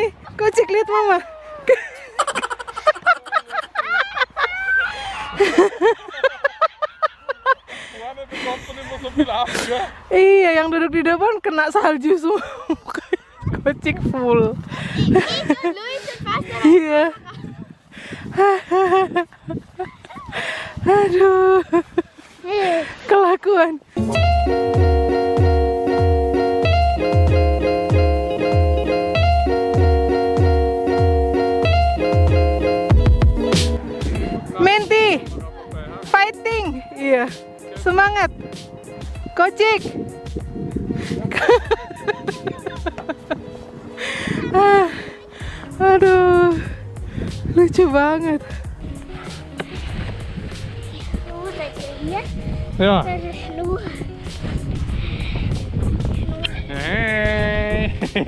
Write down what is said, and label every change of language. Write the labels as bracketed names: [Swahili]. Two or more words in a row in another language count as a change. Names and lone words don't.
[Indonesian] Kocek, lihat mama. [German] Wanne bekommt man immer so viel ab, gell? [Indonesian] Iya, yang duduk di depan kena salju semua. Kocek full. Iya. Aduh. Kelakuan. Menti, fighting. Iya. Semangat. Kocik. Aduh. Lucu banget. [German] Ja. Das ist Schnur. Hey.